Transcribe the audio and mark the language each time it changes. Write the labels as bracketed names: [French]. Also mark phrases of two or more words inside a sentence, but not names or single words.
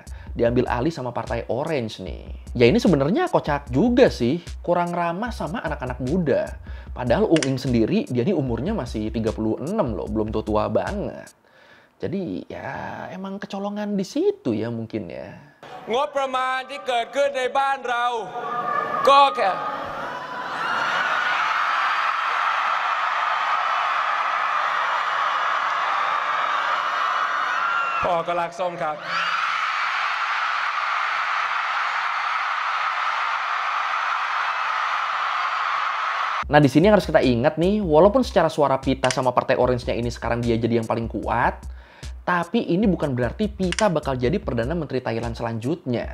[Indonesian] Diambil alih sama Partai Orange nih. Ya ini sebenarnya kocak juga sih, kurang ramah sama anak-anak muda. Padahal Ung Ing sendiri, dia ini umurnya masih 36 loh, belum tua banget. Jadi ya emang kecolongan di situ ya mungkin ya. [Thai] งบประมาณที่เกิดขึ้นในบ้านเราก็แค่พ่อก็รักส้มครับ [Indonesian] Nah di sini yang harus kita ingat nih, walaupun secara suara Pita sama Partai Orange-nya ini sekarang dia jadi yang paling kuat, tapi ini bukan berarti Pita bakal jadi Perdana Menteri Thailand selanjutnya.